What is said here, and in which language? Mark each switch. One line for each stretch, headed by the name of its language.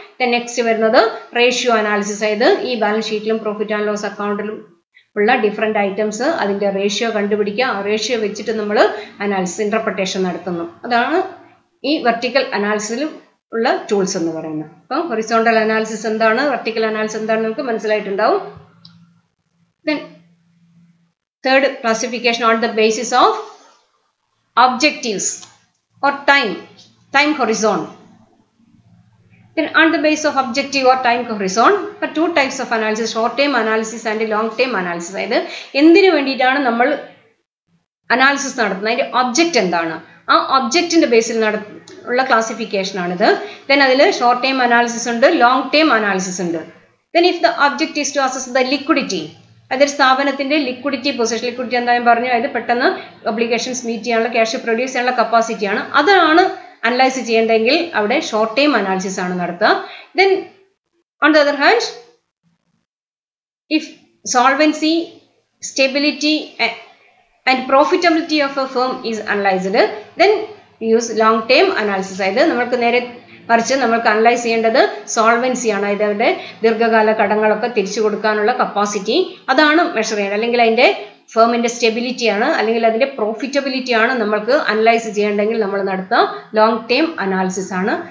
Malayalam: Then next വരുന്നത് ratio analysis. അതായത് ഈ ബാലൻസ് ഷീറ്റിലും പ്രോഫിറ്റ് ആൻഡ് ലോസ് അക്കൗണ്ടിലും ഉള്ള ഡിഫറെന്റ് ഐറ്റംസ് അതിന്റെ റേഷ്യോ കണ്ടുപിടിക്കുക. ആ റേഷ്യോ വെച്ചിട്ട് നമ്മൾ അനാലിസിസ് ഇന്റർപ്രിട്ടേഷൻ നടത്തുന്നു. അതാണ് ഈ വെർട്ടിക്കൽ അനാലിസിസിൽ ഉള്ള ടൂൾസ് എന്ന് പറയുന്നത്. അപ്പോൾ ഹൊറിസോണ്ടൽ അനാലിസിസ് എന്താണ്, വെർട്ടിക്കൽ അനാലിസിസ് എന്താണെന്ന് നമുക്ക് മനസ്സിലായിട്ടുണ്ടാവും.
English: Then third classification on the basis of objectives or time horizon. Then on the basis of objective or time horizon, for two types of analysis, short term analysis and long term analysis.
Malayalam: അതായത് എന്തിനു വേണ്ടിയിട്ടാണ് നമ്മൾ analysis നടത്തുന്നത്, അതിന്റെ object എന്താണ്, ആ ഒബ്ജക്റ്റിന്റെ ബേസിൽ ഉള്ള ക്ലാസിഫിക്കേഷൻ ആണിത്. ദെൻ അതിൽ ഷോർട്ട് ടൈം അനാലിസിസ് ഉണ്ട്, ലോങ് ടൈം അനാലിസിസ് ഉണ്ട്.
English: then if the object is to assess the liquidity,
Malayalam: അതൊരു സ്ഥാപനത്തിന്റെ ലിക്വിഡിറ്റി പൊസിഷൻ, ലിക്വിഡിറ്റി എന്താ ഞാൻ പറഞ്ഞു, അതായത് പെട്ടെന്ന് ഒബ്ലിഗേഷൻസ് മീറ്റ് ചെയ്യാനുള്ള, ക്യാഷ് പ്രൊഡ്യൂസ് ചെയ്യാനുള്ള കപ്പാസിറ്റിയാണ്, അതാണ് അനലൈസ് ചെയ്യേണ്ടെങ്കിൽ അവിടെ ഷോർട്ട് ടൈം അനാലിസിസ് ആണ് നടത്തുക.
English: Then on the other hand, if solvency, stability and profitability of a firm is analyzed, then we use long term analysis.
Malayalam: അതായത് നമ്മൾക്ക് നേരെ മറിച്ച് നമ്മൾക്ക് അനലൈസ് ചെയ്യേണ്ടത് സോൾവൻസി ആണ്, അതായത് അവരുടെ ദീർഘകാല കടങ്ങളൊക്കെ തിരിച്ചു കൊടുക്കാനുള്ള കപ്പാസിറ്റി, അതാണ് മെഷർ ചെയ്യേണ്ടത്. അല്ലെങ്കിൽ അതിന്റെ ഫേമിന്റെ സ്റ്റെബിലിറ്റി ആണ്, അല്ലെങ്കിൽ അതിന്റെ പ്രോഫിറ്റബിലിറ്റി ആണ് നമ്മൾക്ക് അനലൈസ് ചെയ്യേണ്ടെങ്കിൽ നമ്മൾ നടത്തുക ലോങ് ടേം അനാലിസിസ് ആണ്.